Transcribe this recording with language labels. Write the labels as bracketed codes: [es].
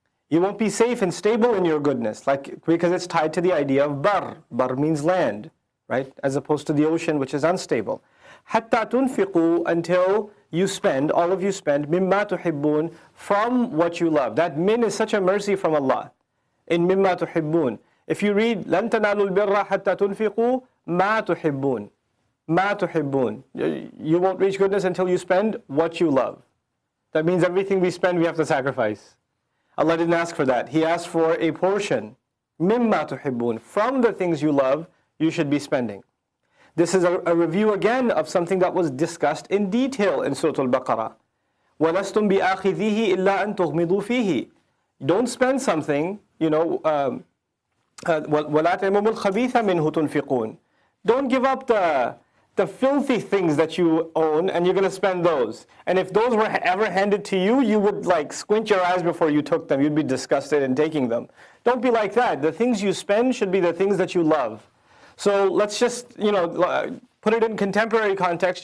[en] You won't be safe and stable in your goodness, because it's tied to the idea of bar. Bar means land, right? As opposed to the ocean, which is unstable. [ar] حَتَّى تُنْفِقُوا, [en] until you spend, all of you spend, [ar] مِمَّا تُحِبُّونَ, [en] from what you love. That min is such a mercy from Allah. [ar] In مِمَّا تُحِبُّونَ. [en] If you read, [ar] لَن تَنَالُوا الْبِرَّ حَتَّى تُنْفِقُوا مَا تُحِبُّونَ. مَا تُحِبُّونَ. [en] You won't reach goodness until you spend what you love. That means everything we spend, we have to sacrifice. Allah didn't ask for that. He asked for a portion. [ar] مِمَّا تُحِبُّونَ. [en] From the things you love, you should be spending. This is a review again of something that was discussed in detail in Surah Al-Baqarah. [ar] وَلَسْتُمْ بِآخِذِيهِ إِلَّا أَن تُغْمِضُوا فِيهِ. [en] Don't spend something, [ar] وَلَا تَيَمُّمُ الْخَبِيثَ مِنْهُ تُنْفِقُونَ. [en] Don't give up the filthy things that you own and you're going to spend those. And if those were ever handed to you, you would like squint your eyes before you took them. You'd be disgusted in taking them. Don't be like that. The things you spend should be the things that you love. So let's just, put it in contemporary context.